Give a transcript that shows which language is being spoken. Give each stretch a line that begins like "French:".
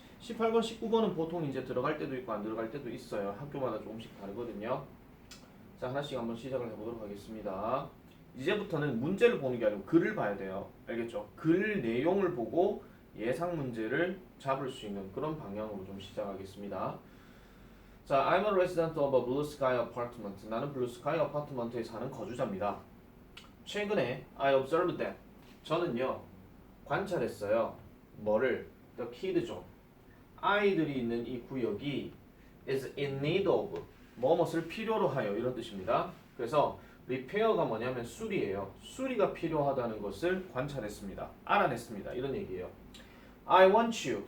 Korean: 18번, 19번은 보통 이제 들어갈 때도 있고 안 들어갈 때도 있어요. 학교마다 조금씩 다르거든요. 자, 하나씩 한번 시작을 해보도록 하겠습니다. 이제부터는 문제를 보는 게 아니고 글을 봐야 돼요. 알겠죠? 글 내용을 보고 예상 문제를 잡을 수 있는 그런 방향으로 좀 시작하겠습니다.
English: 자, I'm a resident of a blue sky apartment.
Korean: 나는 블루 스카이 아파트먼트에 사는 거주자입니다. 최근에
English: I observed that.
Korean: 저는요, 관찰했어요. 뭐를?
English: The kid
Korean: 죠. 아이들이 있는 이 구역이
English: is in need of
Korean: 뭐뭇을 필요로 하여 이런 뜻입니다. 그래서 repair가 뭐냐면 수리예요. 수리가 필요하다는 것을 관찰했습니다. 알아냈습니다. 이런 얘기예요.
English: I want you.